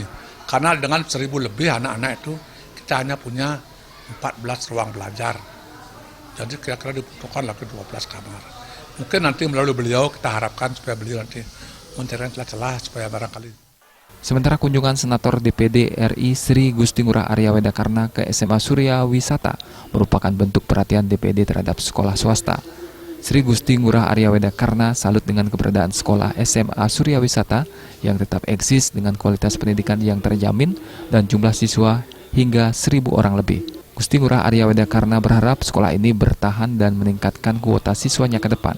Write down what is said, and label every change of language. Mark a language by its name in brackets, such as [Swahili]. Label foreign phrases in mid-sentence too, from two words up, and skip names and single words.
[Indonesian] Karena dengan 1.000 lebih anak-anak itu kita hanya punya 14 ruang belajar. Jadi kira-kira dibutuhkan lagi 12 kamar. Mungkin nanti melalui beliau kita harapkan supaya beliau nanti mencari celah-celah supaya barangkali. Sementara kunjungan Senator DPD RI Sri Gusti Ngurah Arya Wedekarne ke SMA Surya Wisata merupakan bentuk perhatian DPD terhadap sekolah swasta. Sri Gusti Ngurah Arya Wedekarne salut dengan keberadaan sekolah SMA Surya Wisata yang tetap eksis dengan kualitas pendidikan yang terjamin dan jumlah siswa hingga 1.000 orang lebih. Gusti Ngurah Arya Wedekarne berharap sekolah ini bertahan dan meningkatkan kuota siswanya ke depan.